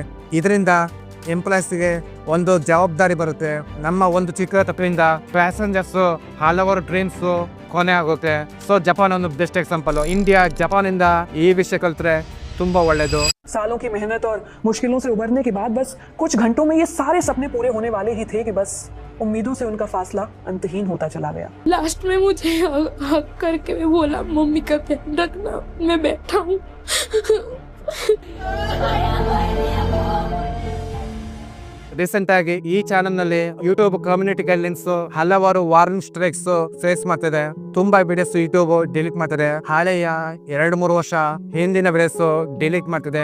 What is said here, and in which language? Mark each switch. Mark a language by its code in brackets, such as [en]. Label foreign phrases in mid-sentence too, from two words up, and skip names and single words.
[kn] ಇದರಿಂದ ಎಂಪ್ಲಾಯ್ಸ್ಗೆ ಒಂದು ಜವಾಬ್ದಾರಿ ಬರುತ್ತೆ. ನಮ್ಮ ಒಂದು ಚಿಕ್ಕ ತಪ್ಪಿನಿಂದ ಪ್ಯಾಸೆಂಜರ್ಸ್ ಹಲವಾರು ಡ್ರೀಮ್ಸ್ ಕೊನೆ ಆಗುತ್ತೆ. ಸೊ ಜಪಾನ್ ಒಂದು [en] best example. [kn] ಇಂಡಿಯಾ ಜಪಾನ್ ಇಂದ ಈ ವಿಷಯ ಕಲ್ತ್ರೆ ತುಂಬಾ ಒಳ್ಳೇದು. [hi] सालों की मेहनत और मुश्किलों से उबरने के बाद बस कुछ घंटों में ये सारे सपने पूरे होने वाले ही थे कि बस उम्मीदों से उनका फासला अंतहीन होता चला गया. लास्ट में मुझे हक करके मैं बोला मम्मी का ध्यान रखना, मैं बैठा हूँ. [kn] ರೀಸೆಂಟ್ ಆಗಿ ಈ ಚಾನೆಲ್ ನಲ್ಲಿ [en] YouTube community guidelines [kn] ಹಲವಾರು [en] warning strikes face [kn] ಮಾಡ್ತಿದೆ. ತುಂಬಾ [en] videos YouTube delete [kn] ಮಾಡ್ತಿದೆ. ಹಳೆಯ 2-3 ವರ್ಷ ಹಿಂದಿನ [en] videos delete [kn] ಮಾಡ್ತಿದೆ.